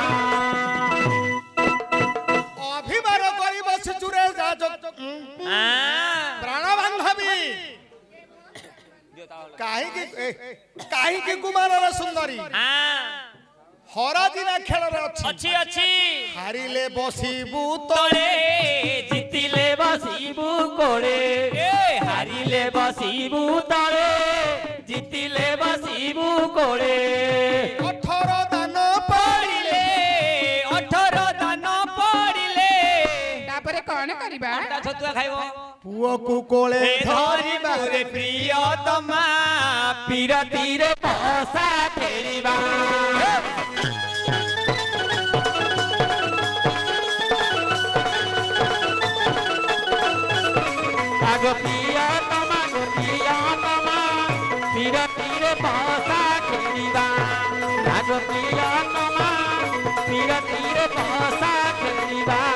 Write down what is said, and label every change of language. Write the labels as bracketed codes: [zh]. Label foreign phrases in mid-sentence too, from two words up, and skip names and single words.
[or] ଅଭିମାନ କରି ବସ ଚୁରେ ଜା ପ୍ରାଣ ବାନ୍ଧବୀ କାହେ କି କୁମାର ସୁନ୍ଦରୀ ହରା ଦିନା ଖେଳ ରେ [hi] अच्छी अच्छी [or] ହାରିଲେ ବସିବୁ ତଳେ ଜିତିଲେ ବସିବୁ କୋଳେ ହାରିଲେ ବସିବୁ ତଳେ ଜିତିଲେ ବସିବୁ କୋଳେ 18 ଦାନ ପଡ଼ିଲେ 18 ଦାନ ପଡ଼ିଲେ ତାପରେ କଣ କରିବା ଛତୁଆ ଖାଇବୁ ପୁଅ କୁ କୋଳେ ଧରି ମୋରେ ପ୍ରିୟତମା ପିରତି ରେ ପଶା ଖେଳିବା ଆଗୋ ପ୍ରିୟତମା ପିରତି ରେ ପଶା ଖେଳିବା ଆଗୋ ପ୍ରିୟତମା ପିରତି ରେ ପଶା ଖେଳିବା